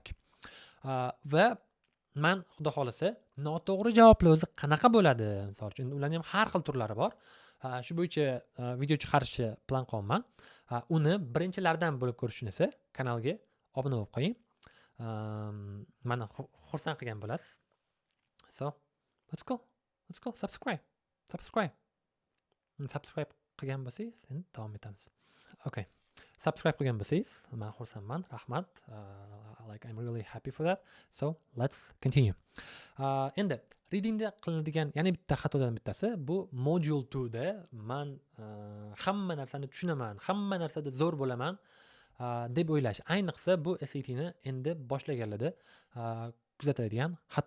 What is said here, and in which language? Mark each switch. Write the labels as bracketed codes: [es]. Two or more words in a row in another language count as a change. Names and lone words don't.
[uz] Va men xudo xolasa noto'g'ri javoblar o'zi qanaqa bo'ladi? Misol uchun ularning ham har xil turlari bor. Shu bo'yicha video chiqarishni plan qilaman. Uni birinchilardan bo'lib ko'rish uchun esa kanalga obuna bo'lib qo'ying. Meni xursand qilgan bo'lasiz. [en] So, let's go. Subscribe. [uz] Subscribe qilgan bo'lsangiz, endi davom etamiz. Okay. subscribe qilgan bo'lsangiz men xursandman, rahmat. [en] Like I'm really happy for that. So let's continue. [uz] Endi readingda qilinadigan yana bitta xatolardan bittasi bu module 2 da men hamma narsani tushunaman, hamma narsada zo'r bo'laman deb o'ylash. Ayniqsa bu SAT ni endi boshlaganlarda kuzatiladigan xato.